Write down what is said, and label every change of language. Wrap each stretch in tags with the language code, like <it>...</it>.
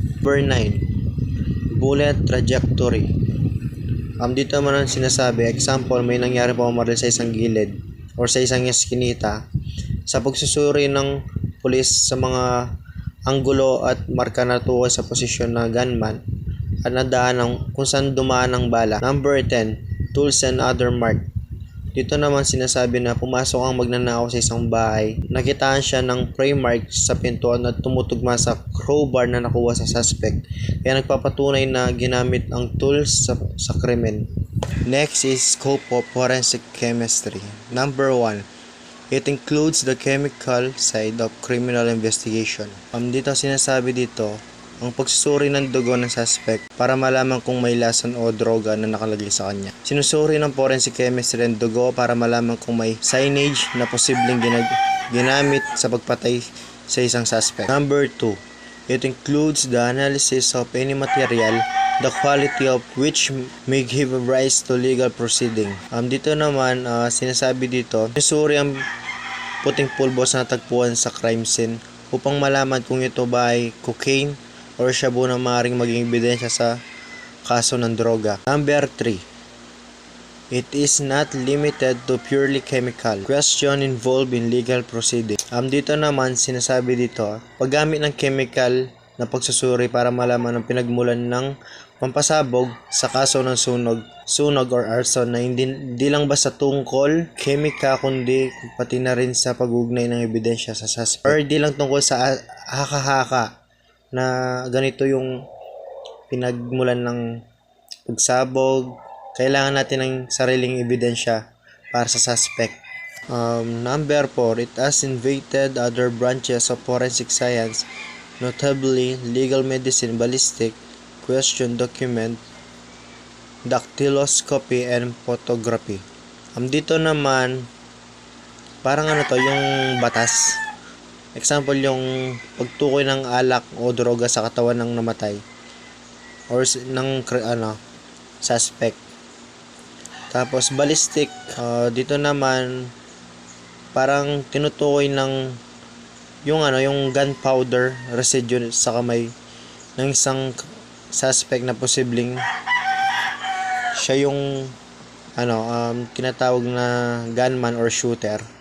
<en>Number 9, bullet trajectory.</en> <tl>Dito naman ang sinasabi, example, may nangyari pamamaril sa isang gilid or sa isang eskinita. Sa pagsusuri ng pulis sa mga anggulo at marka na tuwa sa posisyon na gunman at nadaan kung saan dumaan ang bala.</tl> <en>Number 10, tools and other mark.</en> <tl>Dito naman sinasabi na pumasok ang magnanakaw sa isang bahay. Nakitaan siya ng prey mark sa pintuan at tumutugma sa crowbar na nakuha sa suspect. Kaya nagpapatunay na ginamit ang tools sa krimen.</tl> <en>Next is scope of forensic chemistry. Number 1, it includes the chemical side of criminal investigation.</en> <tl>Dito sinasabi dito, ang pagsusuri ng dugo ng suspect para malaman kung may lason o droga na nakalagay sa kanya. Sinusuri ng forensic chemistry ang dugo para malaman kung may signage na posibleng ginamit sa pagpatay sa isang suspect.</tl> <en>Number 2, it includes the analysis of any material, the quality of which may give rise to legal proceeding.</en> <tl>Dito naman, sinasabi dito, sinusuri ang puting pulbos na natagpuan sa crime scene upang malaman kung ito ba ay cocaine or shabu na maaaring maging ebidensya sa kaso ng droga.</tl> <en>Number 3, it is not limited to purely chemical. Question involved in legal proceeding.</en> <tl>Dito naman, sinasabi dito, paggamit ng chemical na pagsusuri para malaman ang pinagmulan ng pampasabog sa kaso ng sunog or arson na hindi lang basta tungkol chemical kundi pati na rin sa pag-ugnay ng ebidensya sa suspect. Or di lang tungkol sa haka-haka na ganito yung pinagmulan ng pagsabog. Kailangan natin ng sariling ebidensya para sa suspect.</tl> <en>Number 4, it has invaded other branches of forensic science, notably legal medicine, ballistic, question document, dactyloscopy, and photography.</en> <tl>Dito naman, parang yung batas. Example, yung pagtukoy ng alak o droga sa katawan ng namatay or ng suspect. Tapos ballistic, dito naman parang tinutukoy ng yung gunpowder residue sa kamay ng isang suspect na posibleng siya yung tinatawag na gunman or shooter.</tl>